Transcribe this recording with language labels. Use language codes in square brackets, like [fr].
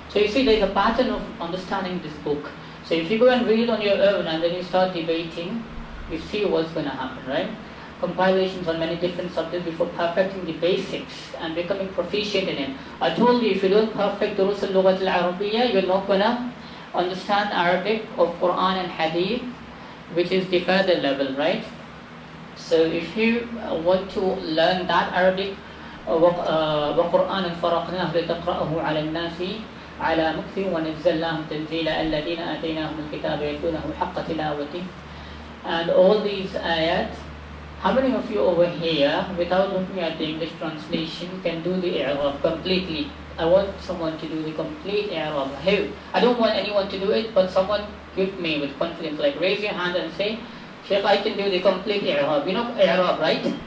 [en] So you see there is a pattern of understanding this book. So if you go and read it on your own and then you start debating, you see what's going to happen, right? Compilations on many different subjects before perfecting the basics and becoming proficient in it. I told you, if you don't perfect Durus al-Lughat al-Arabiyya, you're not going to understand Arabic of Quran and Hadith, which is the further level, right? So if you want to learn that Arabic, [ar] وَقُرْآنًا فَرَقْنَاهُ لِتَقْرَأَهُ عَلَى النَّاسِ عَلَى مُكْثٍ وَنَزَّلْنَاهُ تَنزِيلًا الَّذِينَ آتَيْنَاهُمُ الْكِتَابَ يَتْلُونَهُ حَقَّ تِلَاوَتِهِ. [en] And all these ayat, how many of you over here, without looking at the English translation, can do the i'rab completely? I want someone to do the complete i'rab. Who? I don't want anyone to do it, but someone give me with confidence, like raise your hand and say, Sheikh, I can do the complete i'rab. You know i'rab, right?